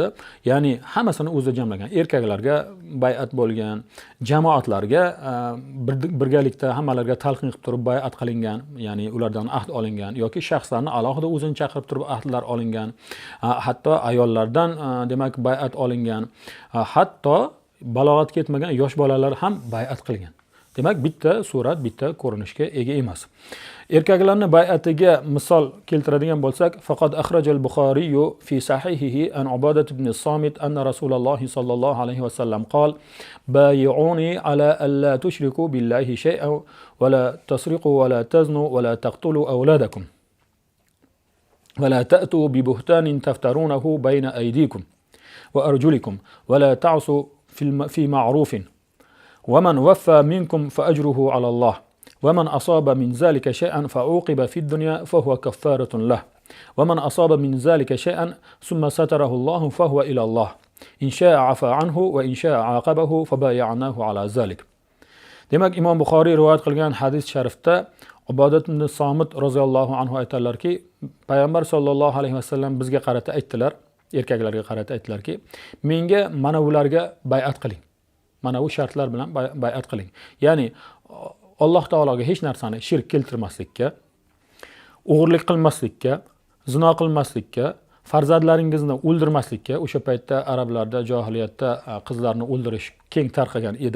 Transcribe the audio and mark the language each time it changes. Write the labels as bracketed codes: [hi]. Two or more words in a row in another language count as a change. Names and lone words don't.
[uz] Ya'ni hammasini o'zida jamlagan. Erkaklarga bay'at bo'lgan, jamoatlarga birgalikda hammalarga talqin qilib turib bay'at qilingan, ya'ni ulardan ahd olingan yoki shaxslarni alohida o'zini chaqirib turib ahdlar olingan, hatto ayollardan demak bay'at olingan, hatto balog'atga yetmagan yosh bolalar ham bay'at qilgan. Demak, bitta surat, bitta ko'rinishga ega emas. Erkaklarni bay'atiga misol keltiradigan bo'lsak, faqat [ar] أخرج البخاري في صحيحه عن عبادة بن الصامت أن رسول الله صلى الله عليه وسلم قال: بايعوني على ألا تشركوا بالله شيئا ولا تسرقوا ولا تزنوا ولا تقتلوا أولادكم ولا تأتوا ببهتان تفترونه بين أيديكم وأرجلكم ولا تعصوا في معروف فمن وفى منكم فأجره على الله. ومن أصاب من ذلك شيئا فعوقب في الدنيا فهو كفارة له ومن أصاب من ذلك شيئا ثم ستره الله فهو إلى الله إن شاء عفا عنه وإن شاء عاقبه فبايعناه على ذلك." [uz] Demak, Imom Buxoriy rivoyat qilgan hadis sharifda Ubadat ibn Somit [ar] رضي الله عنه [uz] aytadilarki, payg'ambar [ar] صلى الله عليه وسلم [uz] bizga qarata aytdilar, erkaklarga qarata aytdilarki, menga mana ularga bay'at qiling. Mana bu shartlar bilan bay'at qiling. Ya'ni Alloh taologa hech narsani shirk keltirmaslikka, o'g'irlik qilmaslikka, zino qilmaslikka, farzandlaringizni o'ldirmaslikka, o'sha paytda arablarda jahiliyatda qizlarni o'ldirish keng tarqagan edi.